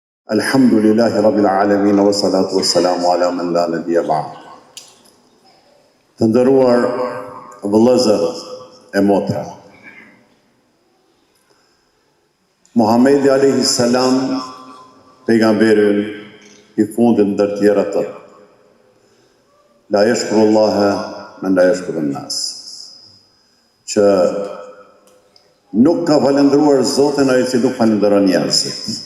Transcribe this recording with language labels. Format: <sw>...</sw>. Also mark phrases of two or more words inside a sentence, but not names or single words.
<ar>الحمد لله رب العالمين، والصلاة والسلام على من لا نبي بعد.</ar> <sq>Të nderuar vëllezër e motra, Muhamedi</sq> <ar>عليه السلام,</ar> <sq>pejgamberin I fundit ndër tjera të,</sq> <ar>لا يشكر الله من لا يشكر الناس,</ar> <sq>që nuk ka falendruar Zotin ai që nuk falendron njerëzit.</sq>